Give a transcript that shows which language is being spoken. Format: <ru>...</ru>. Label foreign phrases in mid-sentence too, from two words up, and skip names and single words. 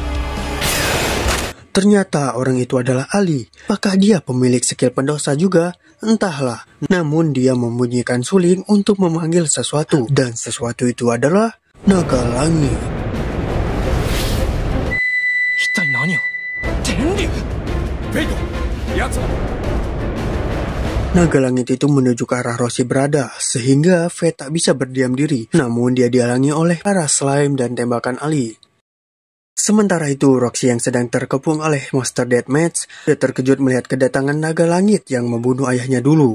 <id>Ternyata orang itu adalah Ali. Apakah dia pemilik skill pendosa juga? Entahlah, namun dia membunyikan suling untuk memanggil sesuatu, dan sesuatu itu adalah naga langit.</id> <ja>一体何を。天竜。フェイト、奴は。</ja> <id>Naga langit itu menuju ke arah Roshi berada, sehingga Fate tak bisa berdiam diri. Namun dia dihalangi oleh para slime dan tembakan Ali. Sementara itu, Roxy yang sedang terkepung oleh monster deathmatch, dia terkejut melihat kedatangan naga langit yang membunuh ayahnya dulu.</id>